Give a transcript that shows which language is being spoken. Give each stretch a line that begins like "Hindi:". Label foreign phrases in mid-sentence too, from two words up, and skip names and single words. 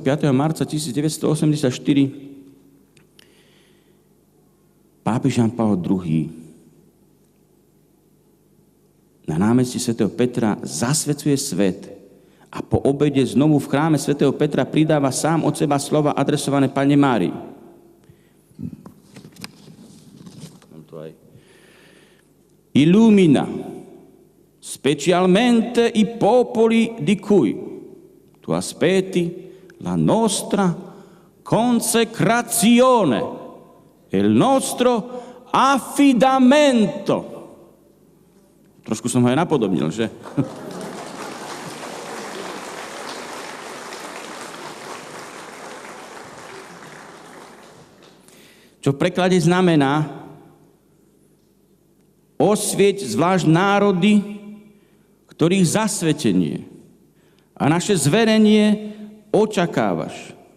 Slovak: marca 1984 pápež Ján Pavol II na námestí svätého Petra zasvecuje svet a po obede znovu v chráme svätého Petra pridáva sám od seba slova adresované Panne Márii.
Italian: Illumina specialmente i popoli di cui tu aspetti la nostra consecrazione e il nostro affidamento.
Slovak: Trošku som ho aj napodobnil, že? Čo v preklade znamená osvieť zvlášť národy, ktorých zasvetenie a naše zverenie očakávaš.